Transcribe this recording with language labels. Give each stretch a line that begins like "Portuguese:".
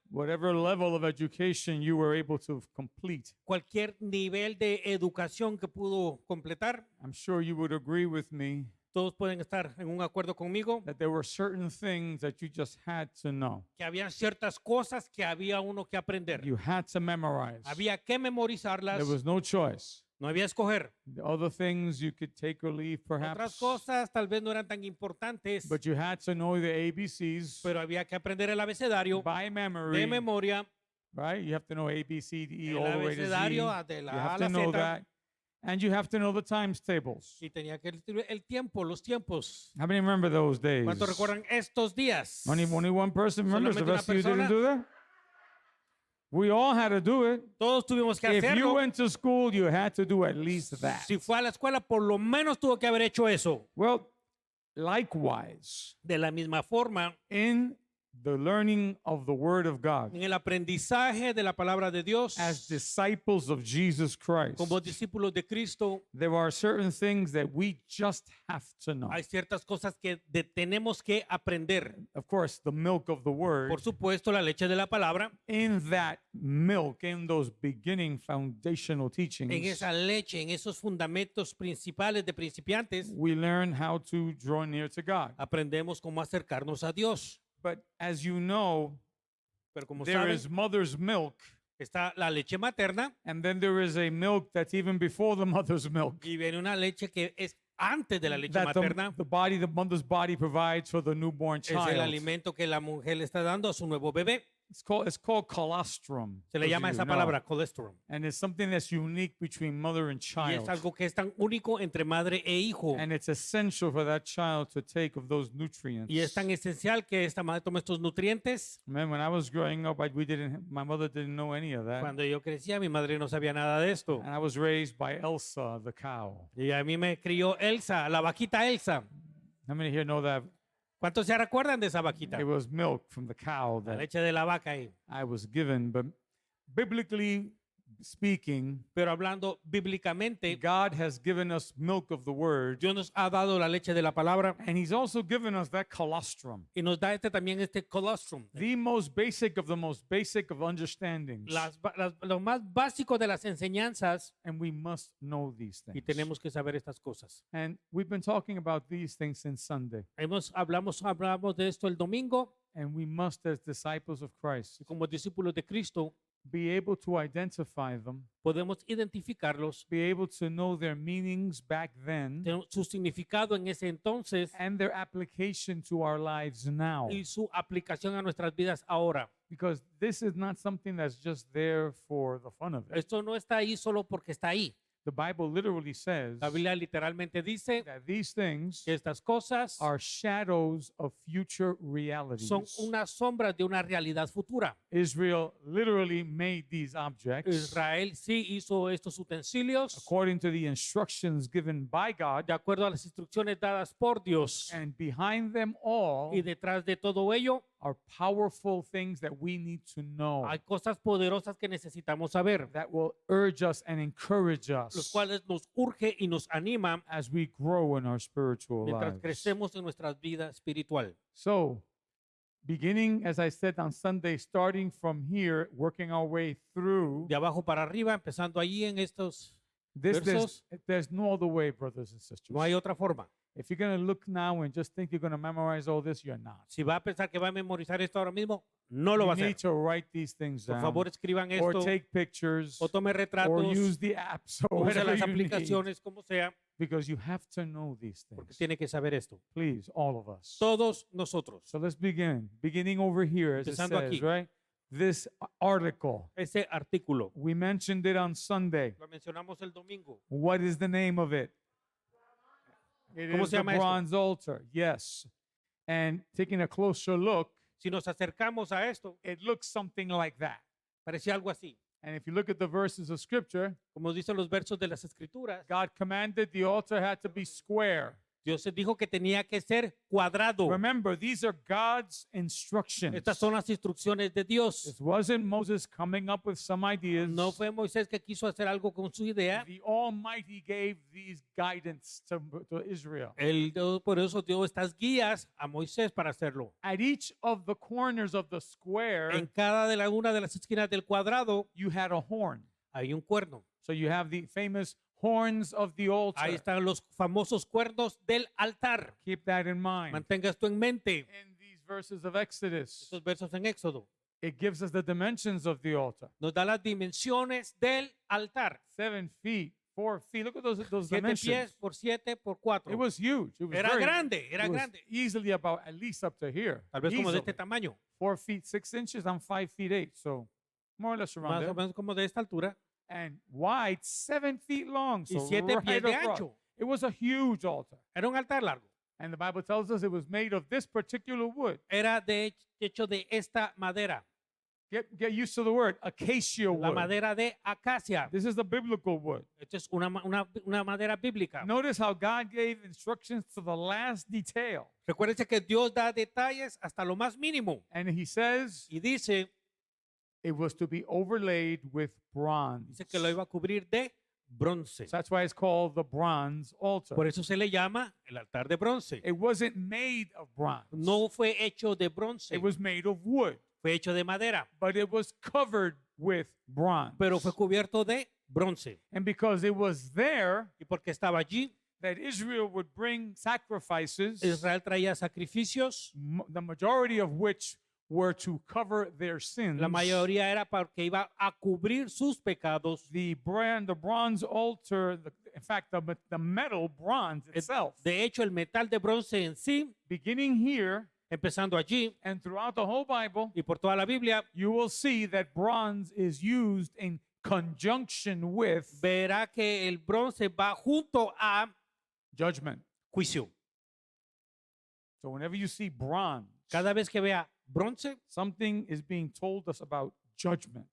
English: whatever level of education you were able to complete,
Spanish: cualquier nivel de educación que pudo completar,
English: I'm sure you would agree with me
Spanish: todos pueden estar en un acuerdo conmigo,
English: that there were certain things that you just had to know.
Spanish: que había ciertas cosas que había uno que aprender.
English: You had to memorize.
Spanish: Había que memorizarlas,
English: There was no choice.
Spanish: no había escoger.
English: The other things you could take or leave,
Spanish: Otras
English: perhaps,
Spanish: cosas tal vez no eran tan importantes,
English: but you had to know the ABCs
Spanish: pero había que aprender el abecedario
English: by
Spanish: de
English: memory,
Spanish: memoria,
English: right? You have to know A, B, C, D, E,
Spanish: el
English: all the way to Z.
Spanish: abecedario
English: You
Spanish: de la A a
English: have
Spanish: la
English: to know that. And you have to know the times tables.
Spanish: y tenía que el tiempo, los tiempos.
English: How many remember those days?
Spanish: ¿Cuántos recuerdan estos días?
English: Only one person remembers. The
Spanish: Solamente una
English: rest of you didn't
Spanish: persona.
English: do that? We all had to do it.
Spanish: Todos tuvimos que
English: If you
Spanish: hacerlo.
English: went to school, you had to do at least that.
Spanish: Si fue a la escuela, por lo menos tuvo que haber hecho eso.
English: Well, likewise,
Spanish: De la misma forma,
English: in the learning of the Word of God,
Spanish: en el aprendizaje de la palabra de Dios,
English: as disciples of Jesus Christ,
Spanish: como discípulos de Cristo,
English: there are certain things that we just have to know.
Spanish: hay ciertas cosas que tenemos que aprender.
English: Of course, the milk of the Word,
Spanish: Por supuesto, la leche de la palabra.
English: in that milk, in those beginning foundational
Spanish: En
English: teachings,
Spanish: esa leche, en esos fundamentos principales de principiantes,
English: we learn how to draw near to God.
Spanish: aprendemos cómo acercarnos a Dios.
English: But as you know,
Spanish: Pero como
English: there
Spanish: saben,
English: is mother's milk,
Spanish: está la leche materna
English: and then there is a milk that's even before the mother's milk.
Spanish: y viene una leche que es antes de la leche
English: That
Spanish: materna.
English: the mother's body provides for the newborn
Spanish: Es el
English: child.
Spanish: alimento que la mujer le está dando a su nuevo bebé.
English: It's called colostrum.
Spanish: Se le
English: those
Spanish: llama
English: of you
Spanish: esa
English: who know.
Spanish: palabra cholesterol.
English: And it's something that's unique between mother and child.
Spanish: es algo que es tan único entre madre e hijo.
English: And it's essential for that child to take of those nutrients.
Spanish: Y es tan esencial que esta madre tome estos nutrientes.
English: Man, when I was growing up, my mother didn't know any of that.
Spanish: Cuando yo crecía, mi madre no sabía nada de esto.
English: And I was raised by Elsa, the cow.
Spanish: Y a mí me crió Elsa, la vaquita Elsa.
English: How many here know that
Spanish: ¿Cuántos se recuerdan de esa vaquita?
English: it was milk from the cow
Spanish: La
English: that
Spanish: leche de la vaca ahí.
English: I was given? But biblically speaking,
Spanish: Pero hablando bíblicamente,
English: God has given us milk of the word,
Spanish: Dios nos ha dado la leche de la palabra
English: and He's also given us that colostrum,
Spanish: y nos da también este colostrum.
English: the most basic of the most basic of understandings.
Spanish: Lo más básico de las enseñanzas,
English: And we must know these
Spanish: y
English: things.
Spanish: tenemos que saber estas cosas.
English: And we've been talking about these things since Sunday.
Spanish: Hablamos de esto el domingo,
English: And we must, as disciples of Christ,
Spanish: y como discípulos de Cristo
English: be able to identify them,
Spanish: podemos identificarlos,
English: be able to know their meanings back then,
Spanish: su significado en ese entonces
English: and their application to our lives now.
Spanish: y su aplicación a nuestras vidas ahora.
English: Because this is not something that's just there for the fun of it.
Spanish: Esto no está ahí solo porque está ahí.
English: The Bible literally says
Spanish: La Biblia literalmente dice
English: that these things
Spanish: que estas cosas
English: are shadows of future
Spanish: son
English: realities.
Spanish: unas sombras de una realidad futura.
English: Israel literally made these objects
Spanish: Israel sí hizo estos utensilios
English: according to the instructions given by God,
Spanish: de acuerdo a las instrucciones dadas por Dios.
English: and behind them all
Spanish: Y detrás de todo ello
English: are powerful things that we need to know,
Spanish: hay cosas poderosas que necesitamos saber,
English: that will urge us and encourage
Spanish: los
English: us
Spanish: cuales nos urge y nos anima
English: as we grow in our spiritual
Spanish: mientras
English: lives.
Spanish: crecemos en nuestra vida espiritual.
English: So, beginning, as I said on Sunday, starting from here, working our way through,
Spanish: De abajo para arriba, empezando allí en estos,
English: there's
Spanish: versos.
English: no other way, brothers and sisters.
Spanish: no hay otra forma.
English: If you're going to look now and just think you're going to memorize all this, you're not.
Spanish: Si va a pensar que va a memorizar esto ahora mismo, no lo va a
English: You need to write these things
Spanish: Por
English: down,
Spanish: favor, escriban
English: or
Spanish: esto,
English: take pictures,
Spanish: o tome
English: or
Spanish: retratos,
English: use the apps, or
Spanish: o use
English: whatever
Spanish: las
English: you need,
Spanish: aplicaciones, como sea,
English: because you have to know these
Spanish: porque
English: things.
Spanish: tiene que saber esto.
English: Please, all of us.
Spanish: Todos nosotros.
English: So let's begin. Beginning over here, as it
Spanish: Empezando
English: says,
Spanish: aquí.
English: right? This article,
Spanish: Ese artículo,
English: we mentioned it on Sunday.
Spanish: lo mencionamos el domingo.
English: What is the name of it? It
Spanish: ¿Cómo
English: is
Spanish: se
English: the
Spanish: llama esto?
English: bronze altar. Yes. And taking a closer look,
Spanish: Si nos acercamos a esto,
English: it looks something like that.
Spanish: parecía algo así.
English: And if you look at the verses of scripture,
Spanish: Como dicen los versos de las escrituras,
English: God commanded the altar had to be square.
Spanish: Dios dijo que tenía que ser cuadrado.
English: Remember, these are God's instructions.
Spanish: Estas son las instrucciones de Dios.
English: This wasn't Moses coming up with some ideas.
Spanish: No fue Moisés que quiso hacer algo con su idea.
English: The Almighty gave these guidance to Israel.
Spanish: Por eso dio estas guías a Moisés para hacerlo.
English: At each of the corners of the square,
Spanish: En cada una de las esquinas del cuadrado
English: you had a horn.
Spanish: hay un cuerno.
English: So you have the famous horns of the altar.
Spanish: Ahí están los famosos cuernos del altar.
English: Keep that in mind.
Spanish: Mantenga esto en mente.
English: In these verses of Exodus,
Spanish: Estos versos en Éxodo
English: it gives us the dimensions of the altar.
Spanish: nos da las dimensiones del altar.
English: 7 feet, 4 feet. Look at those
Spanish: 7
English: dimensions.
Spanish: pies por 7 por 4.
English: It was huge. It was
Spanish: Era
English: very,
Spanish: grande, era
English: it was
Spanish: grande.
English: easily about at least up to here.
Spanish: Tal vez como de este
English: Easily.
Spanish: tamaño.
English: 4 feet 6 inches. I'm 5 feet 8, so more or less around
Spanish: Más
English: there.
Spanish: o menos como de esta altura.
English: And wide, 7 feet long.
Spanish: Y
English: So
Spanish: 7 pies
English: right
Spanish: de
English: across.
Spanish: ancho.
English: It was a huge altar.
Spanish: Era un altar largo.
English: And the Bible tells us it was made of this particular wood.
Spanish: Era hecho de esta madera.
English: Get used to the word, acacia
Spanish: La
English: wood.
Spanish: madera de acacia.
English: This is the biblical wood.
Spanish: Esta es una madera bíblica.
English: Notice how God gave instructions to the last detail.
Spanish: Recuérdense que Dios da detalles hasta lo más mínimo.
English: And he says
Spanish: Y dice
English: it was to be overlaid with bronze.
Spanish: que lo iba a cubrir de bronce.
English: So that's why it's called the bronze altar.
Spanish: Por eso se le llama el altar de bronce.
English: It wasn't made of bronze.
Spanish: No fue hecho de bronce,
English: It was made of wood,
Spanish: fue hecho de madera,
English: but it was covered with bronze.
Spanish: pero fue cubierto de bronce.
English: And because it was there
Spanish: Y porque estaba allí,
English: that Israel would bring sacrifices,
Spanish: Israel traía sacrificios.
English: the majority of which were to cover their sins.
Spanish: La mayoría era porque iba a cubrir sus pecados.
English: The bronze altar, in fact, the metal bronze itself,
Spanish: De hecho, el metal de bronce en sí,
English: beginning here
Spanish: empezando allí
English: and throughout the whole Bible,
Spanish: y por toda la Biblia,
English: you will see that bronze is used in conjunction with
Spanish: verá que el bronce va junto a
English: judgment.
Spanish: juicio.
English: So whenever you see bronze,
Spanish: Cada vez que vea bronce,
English: something is being told us about judgment.